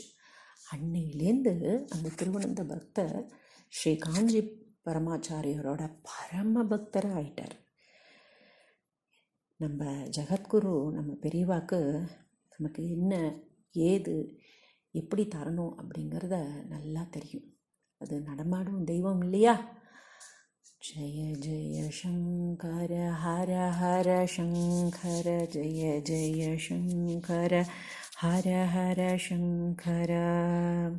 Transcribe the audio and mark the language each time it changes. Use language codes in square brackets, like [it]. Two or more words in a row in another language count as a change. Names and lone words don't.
[ta] அன்னையிலேருந்து அந்த திருவனந்த பக்தர் ஸ்ரீ காஞ்சி பரமாச்சாரியரோட பரம பக்தராக ஆயிட்டார். நம்ம ஜகத்குரு, நம்ம பெரியவாக்கு நமக்கு என்ன ஏது எப்படி தரணும் அப்படிங்கிறத நல்லா தெரியும். அது நடமாடும் தெய்வம் இல்லையா? [sa] जय जय शङ्कर हर हर शङ्कर जय जय शङ्कर हर हर शङ्कर